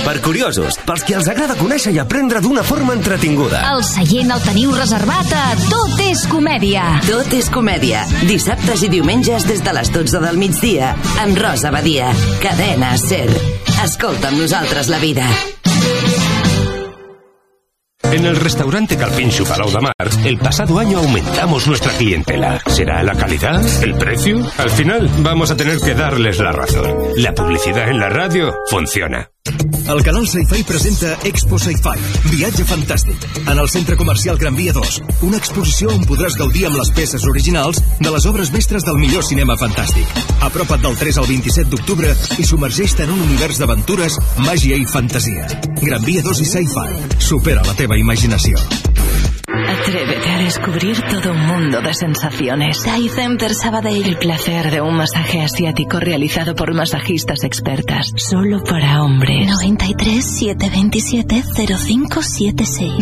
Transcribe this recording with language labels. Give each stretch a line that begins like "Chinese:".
Catalan: Per curiosos, pels que els agrada conèixer i aprendre d'una forma entretinguda. El seient el teniu reservat a Tot és Comèdia. Tot és Comèdia, dissabtes i diumenges des de les 12 del migdia, amb Rosa Badia, Cadena SER. Escolta amb nosaltres la vida.
Spanish: En el restaurante Calpín Su Palau de Mar, el pasado año aumentamos nuestra clientela. ¿Será la calidad? ¿El precio? Al final, vamos a tener que darles la razón. La publicidad en la radio funciona.
Catalan: El canal Sci-Fi presenta Expo Sci-Fi, viatge fantàstic. En el centre comercial Gran Via 2, una exposició on podràs gaudir amb les peces originals de les obres mestres del millor cinema fantàstic. Apropa't del 3 al 27 d'octubre i submergeix-te en un univers d'aventures, màgia i fantasia. Gran Via 2 i Sci-Fi, supera la teva imaginació.
Spanish: Atrévete a descubrir todo un mundo de sensaciones. Thai Center Sabadell. El placer de un masaje asiático realizado por masajistas expertas. Solo para hombres. 93-727-0576.